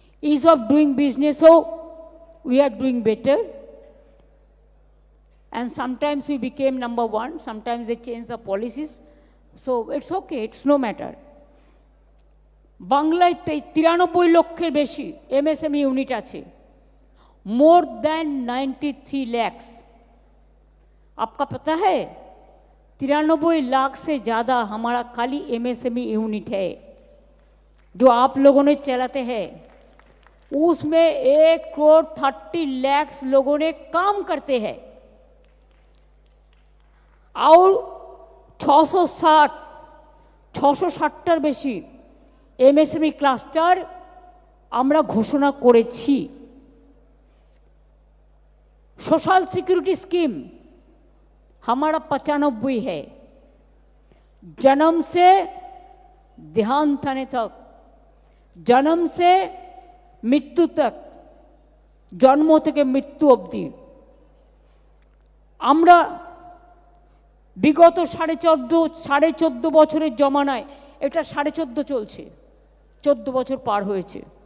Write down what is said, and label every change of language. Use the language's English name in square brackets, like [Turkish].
[English] Ease of doing business, so we are doing better. And sometimes we became number 1, sometimes they change the policies. So it's okay, it's no matter. [Bangla] বাংলায় 93 লক্ষের বেশি MSME unit আছে, [English] more than 93 lakhs. [Hindi] आपका पता है 93 लाख से ज़्यादा हमारा खाली MSME यूनिट है जो आप लोगों ने चलाते हैं। उसमें 1,30,00,000 लोगों ने काम करते हैं और [Bangla] 660টার বেশি MSME ক্লাস্টার আমরা ঘোষণা করেছি। [Hindi] सोशल सिक्योरिटी स्कीम हमारा 95 है, जन्म से देहांत होने तक जन्म से मृत्यु तक, जन्म [Bangla] থেকে মৃত্যু অবধি আমরা বিগত 14.5 বছরের জমানায়, এটা 14.5 চলছে, 14 বছর পার হয়েছে।